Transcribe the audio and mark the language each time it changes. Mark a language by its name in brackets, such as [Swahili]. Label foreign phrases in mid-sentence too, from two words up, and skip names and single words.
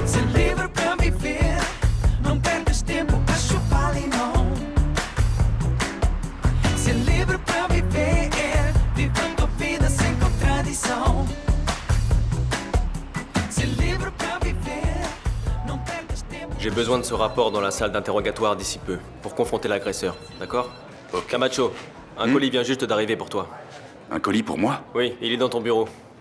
[Portuguese] Ser livre pra viver. Não percas tempo a chupar limão. Ser livre pra viver. Vivendo a vida sem contradição. Ser livre pra viver. Não percas tempo. [French] J'ai besoin de ce rapport dans la salle d'interrogatoire d'ici peu, pour confronter l'agresseur, d'accord? Camacho, un colis vient juste d'arriver pour toi. Un colis pour moi? Oui, il est dans ton bureau.